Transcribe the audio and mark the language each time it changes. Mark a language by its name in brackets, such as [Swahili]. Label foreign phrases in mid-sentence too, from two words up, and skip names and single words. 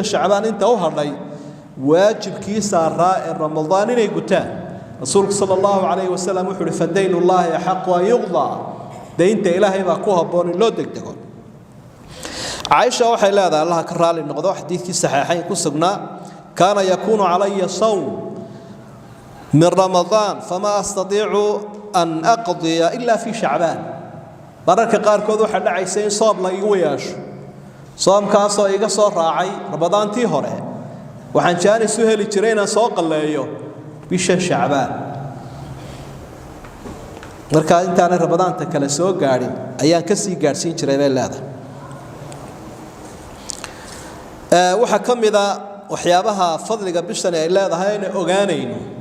[Somali] shacbaan inta u hadhay waajibkii saaraa ee ramadaan inay gutaan rasuulku [Arabic] صلى الله عليه وسلم [Somali] wuxuu [Arabic] فدين الله أحق يقضى [Somali] deynta ilaahay baa ku habboon in loo degdego عائشة waxay leedahay Allah ka raali noqdo xadiidkii saxiixayn ku sugnaa [Arabic] كان يكون علي صوم من رمضان فما أستطيع أن أقضي إلا في شعبان [Somali] mararka qaarkood waxa dhacaysa in soob la igu yeesho soomkaas oo iga soo raacay ramadaantii hore waxaan jaanis u heli jiray inaan soo qalleeyo bisha shacbaan marka intaan ramadaanta kala soo gaarin ayaan ka sii gaarsiin jiray bay leedahay waxa kamida waxyaabaha fadliga bishan ay leedahay in ogaanayno